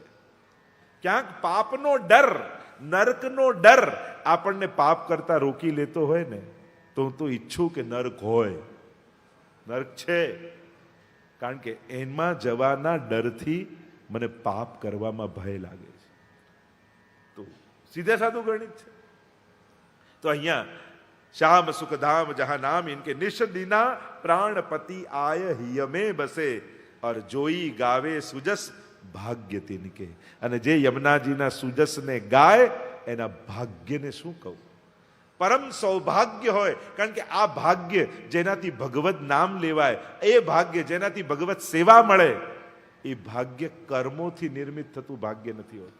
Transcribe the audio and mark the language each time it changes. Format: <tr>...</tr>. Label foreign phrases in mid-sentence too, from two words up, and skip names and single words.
<gu>ક્યાંક પાપનો ડર, નરકનો ડર આપણને પાપ કરતા રોકી લેતો હોય ને, તો હું તો ઈચ્છું કે નરક હોય. નરક છે, કારણ કે એમાં જવાના ડરથી મને પાપ કરવામાં ભય લાગે છે. તો સીધે સાધું ગણિત છે. તો અહીંયા</gu> <hi>श्याम सुख धाम जहां नाम इनके निश दीना प्राणपति आय हियमे बसे और जोई गावे सुजस भाग्य तिनके.</hi> <gu>અને જે યમુનાજીના સુજસને ગાય એના ભાગ્યને શું કહું? પરમ સૌભાગ્ય હોય, કારણ કે આ ભાગ્ય જેનાથી ભગવત નામ લેવાય, એ ભાગ્ય જેનાથી ભગવત સેવા મળે, એ ભાગ્ય કર્મોથી નિર્મિત થતું ભાગ્ય નથી હોતું.</gu>